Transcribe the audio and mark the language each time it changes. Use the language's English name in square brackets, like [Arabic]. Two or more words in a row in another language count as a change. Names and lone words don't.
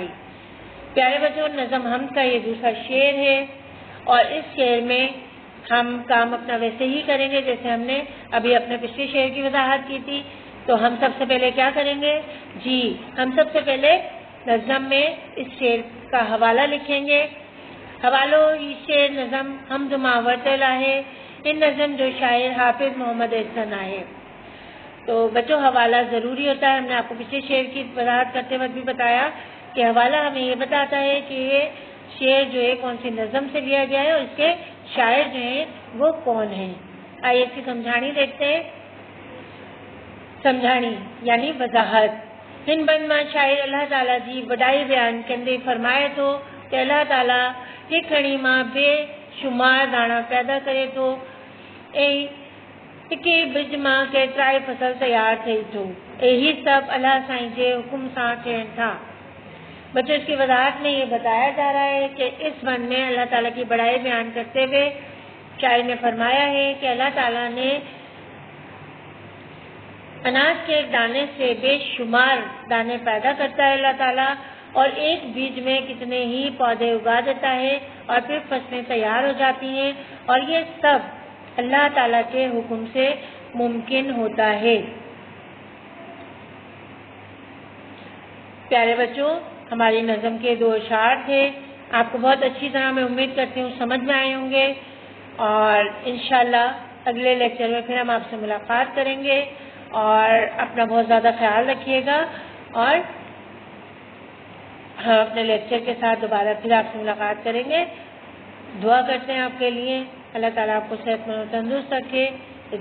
[Urdu] پیارے بچو، نظم حمد کا یہ دوسرا شعر ہے اور اس شعر میں ہم کام اپنا ویسے ہی کریں گے جیسے ہم نے ابھی اپنے پچھلے شعر کی وضاحت کی تھی. تو ہم سب سے پہلے کیا کریں گے جی، ہم سب سے پہلے نظم میں اس شعر کا حوالہ لکھیں گے. [Sindhi] हवालो ही शेर नज़म हमद मां वरितल आहे। इन नज़म जो शायर हाफिज़ मोहम्मद एहसन आहे। [Urdu] تو بچو، حوالہ ضروری ہوتا ہے۔ ہم نے آپ کو پچھلے شعر کی وضاحت کرتے وقت بھی بتایا کہ حوالہ ہمیں یہ بتاتا ہے کہ یہ شعر جو ہے کون سی نظم سے لیا گیا ہے اور اس کے شاعر جو ہیں وہ کون ہیں. آئیے اس کی سمجھانی دیکھتے ہیں. سمجھانی یعنی وضاحت. [Sindhi] हिन बंद मां शायर अल्लाह ताला जी वॾाई बयान कंदे फरमाए थो कि अल्लाह ताला हिकु खणी मां बेशुमार दाणा पैदा करे थो ऐं हिकु बिज मां केतिराई फसल तैयार थिए थो ऐं ही सभु अल्लाह साईं जे हुकुम सां थियनि था। [Urdu] بچو، اس کی وضاحت میں یہ بتایا جا رہا ہے کہ اس ون میں اللہ تعالیٰ کی بڑائی بیان کرتے ہوئے شاعر نے فرمایا ہے کہ اللہ تعالیٰ نے اناج کے ایک دانے سے بے شمار دانے پیدا کرتا ہے اللہ تعالیٰ اور ایک بیج میں کتنے ہی پودے اگا دیتا ہے اور پھر فصلیں تیار ہو جاتی ہیں اور یہ سب اللہ تعالیٰ کے حکم سے ممکن ہوتا ہے. پیارے بچو، ہماری نظم کے 2 اشعار تھے. آپ کو بہت اچھی طرح میں امید کرتی ہوں سمجھ میں آئے ہوں گے. اور انشاءاللہ اگلے لیکچر میں پھر ہم آپ سے ملاقات کریں گے، اور اپنا بہت زیادہ خیال رکھیے گا، اور ہم اپنے لیکچر کے ساتھ دوبارہ پھر آپ سے ملاقات کریں گے۔ دعا کرتے ہیں آپ کے لیے، اللہ تعالیٰ آپ کو صحت مند و تندرست رکھے۔